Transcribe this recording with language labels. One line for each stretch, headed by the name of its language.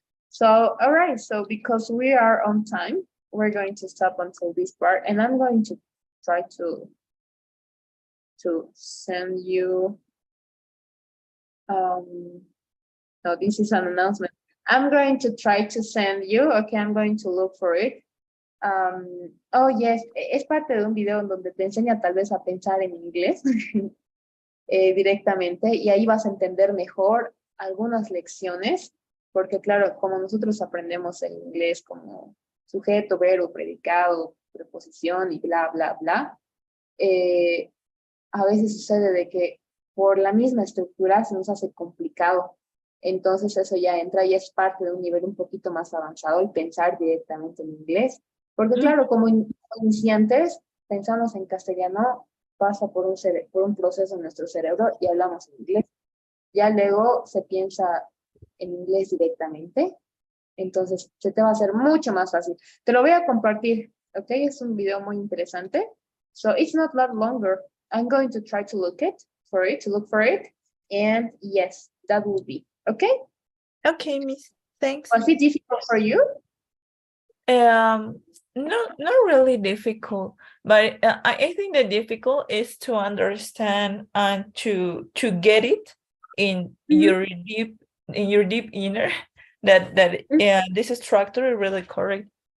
English: So, all right, so because we are on time, we're going to stop until this part, and I'm going to try to send you, no, this is an announcement. I'm going to try to send you, okay, I'm going to look for it. Oh, yes,
Spanish: es parte de un video en donde te enseña tal vez a pensar en inglés. Directamente y ahí vas a entender mejor algunas lecciones, porque claro, como nosotros aprendemos el inglés como sujeto, verbo, predicado, preposición y bla, bla, bla, a veces sucede de que por la misma estructura se nos hace complicado. Entonces eso ya entra y es parte de un nivel un poquito más avanzado y pensar directamente en inglés. Porque claro, como iniciantes pensamos en castellano, pasa por un proceso en nuestro cerebro y hablamos en inglés. Ya luego se piensa en inglés directamente, entonces se te va a hacer mucho más fácil. Te lo voy a compartir, ¿ok? Es un video muy interesante.
English: So it's not that longer. I'm going to try to look for it. And yes, that will be, okay? Okay, miss. Thanks. Was it difficult for you? Um, not really difficult, but I think the difficult is to understand and to get it in your deep inner that this structure is really correct.